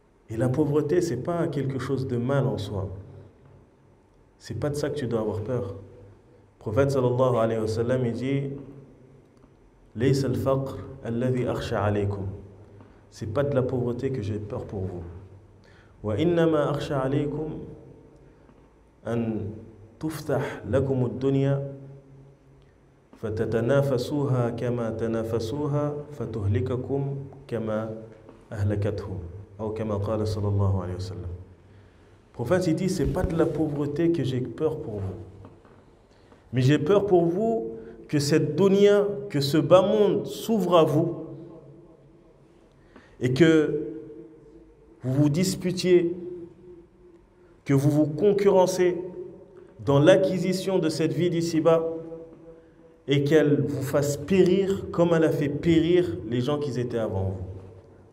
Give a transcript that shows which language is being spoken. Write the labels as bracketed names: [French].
[French] Et la pauvreté, ce n'est pas quelque chose de mal en soi. Ce n'est pas de ça que tu dois avoir peur. Le prophète sallallahu alayhi wa sallam, il dit [Arabic] لَيْسَ الْفَقْرَ الَّذِي أَخْشَى عَلَيْكُمْ. [French] Ce n'est pas de la pauvreté que j'ai peur pour vous. [Arabic] وَإِنَّمَا أَخْشَى عَلَيْكُمْ أَنْ تفتح لكم الدنيا فتتنافسوها كما تنافسوها فتهلككم كما أهلكتهم أو كما قال صلى الله عليه وسلم. [French] Le prophète il dit c'est pas de la pauvreté que j'ai peur pour vous, mais j'ai peur pour vous que cette dunya, que ce bas monde s'ouvre à vous et que vous vous disputiez, que vous vous concurrencez dans l'acquisition de cette vie d'ici-bas et qu'elle vous fasse périr comme elle a fait périr les gens qui étaient avant vous.